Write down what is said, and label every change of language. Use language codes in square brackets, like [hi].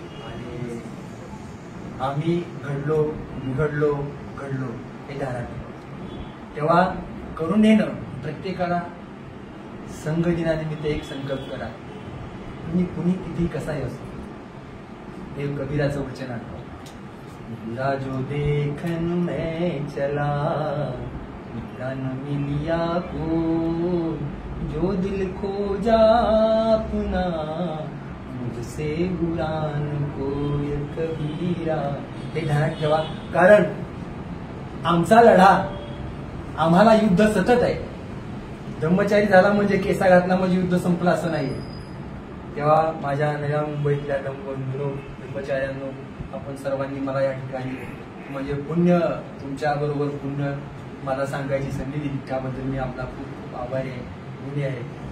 [mr] आणि आम्ही घडलो बिघडलो घडलो हे ध्यानात ठेवा. तेव्हा करून येणं प्रत्येकाला संघ दिनानिमित्त एक संकल्प करा. तुम्ही कुणी किती कसाही असतो, हे कबीराचं वचन आठवा. [hi] बुरा जो देखन मैं चला, बुरा न मिलिया को, जो दिल खो जा अपना, मुझसे बुरा न कोई कबीरा. [mr] हे ध्यानात ठेवा, कारण आमचा लढा, आम्हाला युद्ध सतत आहे. ब्रह्मचारी झाला म्हणजे केसा घातला म्हणजे युद्ध संपलं असं नाहीये. तेव्हा माझ्या नव्या मुंबईतल्या बंधूंनो ब्रह्मचार्यांनो, आपण सर्वांनी मला या ठिकाणी म्हणजे पुण्य, तुमच्या बरोबर पुण्य मला सांगायची संधी दिली त्याबद्दल मी आपला खूप खूप आभारी आहे, ऋणी आहे.